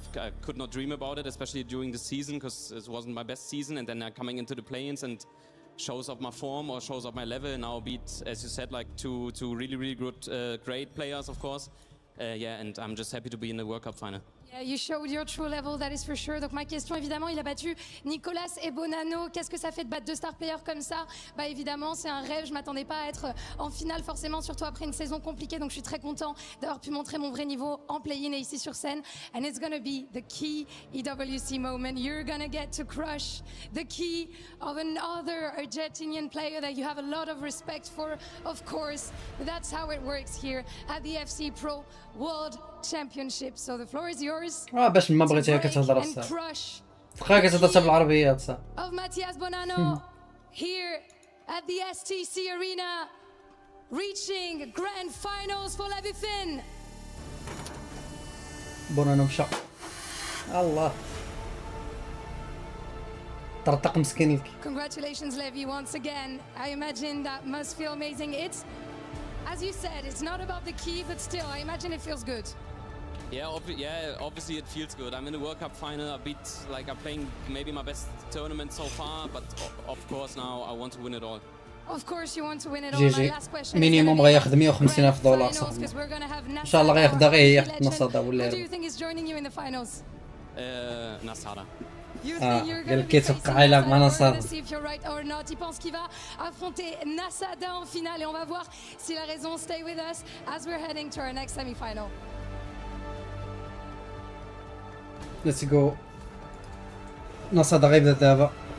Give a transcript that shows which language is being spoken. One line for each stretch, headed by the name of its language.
English: I could not dream about it, especially during the season, because it wasn't my best season. And then coming into the play-ins and shows up my form or shows up my level, and now beat, as you said, like two really good, great players, of course. Yeah, and I'm just happy to be in the World Cup final. Yeah, you showed your true level, that is for sure.
French: Donc ma question, évidemment, il a battu Nicolas et Bonanno. Qu'est-ce que ça fait de battre deux
English: star players
French: comme ça? Bah évidemment, c'est un rêve. Je m'attendais pas à être en finale forcément, surtout après une saison compliquée. Donc je suis très content d'avoir pu montrer mon vrai niveau en play-in et ici sur scène.
English: And it's gonna be the key EWC moment. You're gonna get to crush the key of another Argentinian player that you have a lot of respect for, of course. But that's how it works here at the FC Pro World Championship. So the floor is yours.
Arabic: باش ما بغيتيها كتهضر الصح. بقى كتهضر بالعربية صح.
English: Of Matthias Bonanno here at the STC Arena, reaching grand finals for Levi Finn.
Arabic: بونانو مشى. الله. طرطق مسكين لك.
English: Congratulations, Levi, once again. I imagine that must feel amazing. It's, as you said, it's not about the key, but still, I imagine it feels good. Yeah, obviously it feels good. I'm in the World Cup final. I'm playing maybe my best tournament so far, but of course now I want to win it all. Of course you want to win it all.
Arabic: جي مينيموم غياخذ $150,000 صاحبي. ان شاء الله غياخذها غير هي حتى نصاده ولا.
English: Who do you think is joining you in the finals? Nasara.
Arabic: قال لك كيتوقع يلعب مع نصاده.
English: See if you're right or not.
French: Il pense qu'il va affronter Nasada en finale et on va voir s'il a raison.
English: Stay with us as we're heading to our next semi-final. Let's go.
Arabic: نصاده غيبدا دابا.